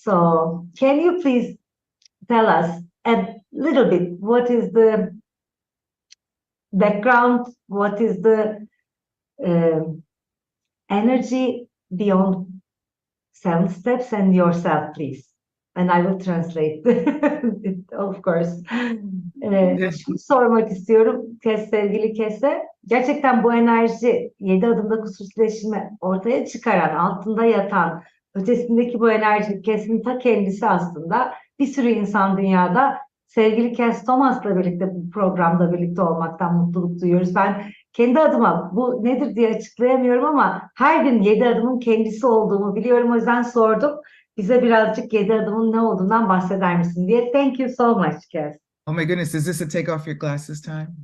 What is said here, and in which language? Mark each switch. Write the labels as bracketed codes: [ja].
[en] So can you please tell us a little bit what is the background, what is the energy beyond 7 steps and yourself, please? And I will translate it, of course. [tr] Şunu sormak istiyorum sevgili Kass'e. Gerçekten bu enerji 7 adımda kusursuzleşimi ortaya çıkaran, altında yatan, ötesindeki bu enerji Kass'ın ta kendisi aslında. Bir sürü insan dünyada sevgili Kass Thomas'la birlikte bu programda birlikte olmaktan mutluluk duyuyoruz. Ben kendi adıma bu nedir diye açıklayamıyorum ama her gün 7 adımın kendisi olduğumu biliyorum. O yüzden sordum. Bize birazcık 7 adımın ne olduğundan bahseder misin diye. [en] Thank you so much, Kass. Oh my goodness, is this a take off your glasses time?